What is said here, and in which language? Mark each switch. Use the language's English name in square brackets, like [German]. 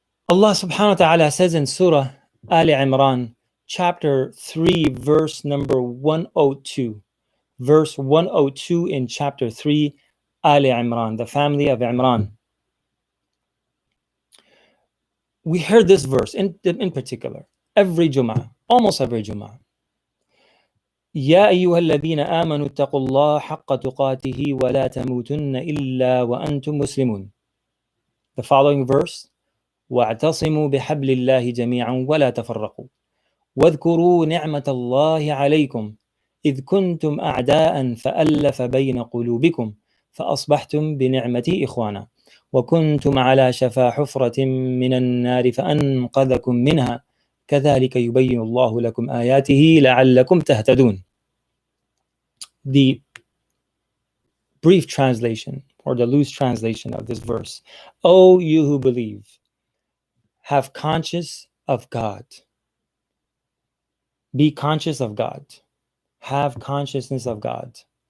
[English] Allah subhanahu wa ta'ala says in Surah Ali Imran, chapter 3, verse number 102. Verse 102 in chapter 3, Ali Imran, the family of Imran. We heard this verse in particular every Jum'ah, almost every Jum'ah. [Arabic] يا أيها الذين آمنوا اتقوا الله حق تقاته ولا تموتن إلا وأنتم مسلمون. [English] The following verse, [Arabic] واعتصموا بحبل الله جميعا ولا تفرقوا واذكروا نعمة الله عليكم إذ كنتم أعداء فألف بين قلوبكم فأصبحتم بنعمتي إخوانا وكنتم على شفا حفرة من النار فأنقذكم منها كذلك يبين الله لكم آياته لعلكم تهتدون. [English] The brief translation or the loose translation of this verse: O you who believe, have conscious of God. Be conscious of God. Have consciousness of God.